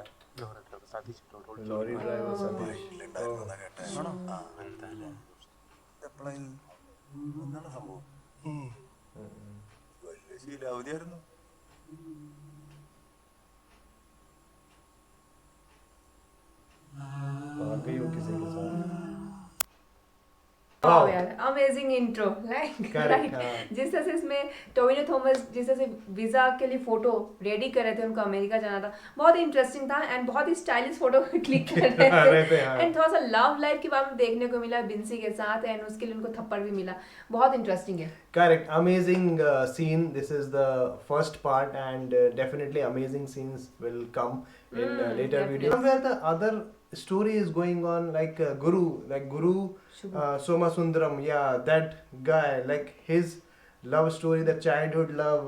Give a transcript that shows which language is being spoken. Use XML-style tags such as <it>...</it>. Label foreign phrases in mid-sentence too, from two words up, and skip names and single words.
<ml>ലോറി ഡ്രൈവർ സതീഷ്. എന്താണ് സംഭവം? വലിയ ശീലാവധിയായിരുന്നു.</ml> <hi>भाग गई हो किसी के साथ। वाओ Wow.</hi> <en>यार amazing intro like Correct, राइट</en> <hi>हाँ। जिस तरह से इसमें टोविनो थॉमस जिस तरह से वीजा के लिए</hi> <en>photo ready</en> <hi>कर रहे थे उनको अमेरिका जाना था बहुत ही इंटरेस्टिंग था एंड बहुत ही</hi> <en>stylish photo click</en> <hi>कर रहे थे हाँ। एंड थोड़ा सा</hi> <en>love life</en> <hi>के बारे में देखने को मिला बिंसी के साथ एंड उसके लिए उनको थप्पड़ भी मिला बहुत इंटरेस्टिंग है</hi> <en>Correct, amazing scene. This is the first part, and definitely amazing scenes will come in later videos. Somewhere the other story is going on, like Guru Somasundaram. Yeah, that guy, like his love story, the childhood love.</en>